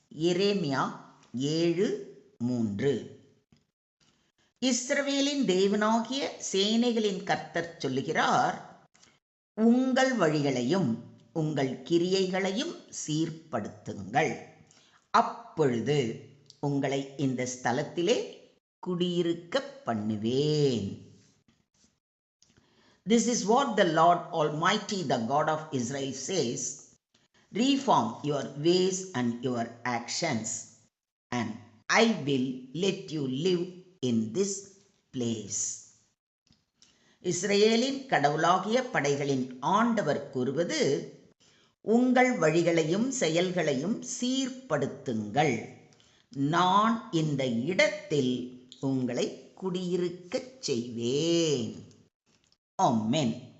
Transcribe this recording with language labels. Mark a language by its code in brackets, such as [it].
[ta] எரேமியா 7:3. இஸ்ரவேலின் தேவனாகிய சேனைகளின் கர்த்தர் சொல்லுகிறார், உங்கள் வழிகளையும் உங்கள் கிரியைகளையும் சீர்படுத்துங்கள், அப்பொழுது உங்களை இந்த ஸ்தலத்திலே குடியிருக்க பண்ணுவேன். [en] This is what the Lord Almighty, the God of Israel says, reform your ways and your actions, and I will let you live in this place. [ta] இஸ்ரவேலின் கடவுளாகிய படைகளின் ஆண்டவர் கூறுவது, உங்கள் வழிகளையும் செயல்களையும் சீர்படுத்துங்கள், நான் இந்த இடத்தில் உங்களை குடியிருக்கச் செய்வேன். ஆமென்.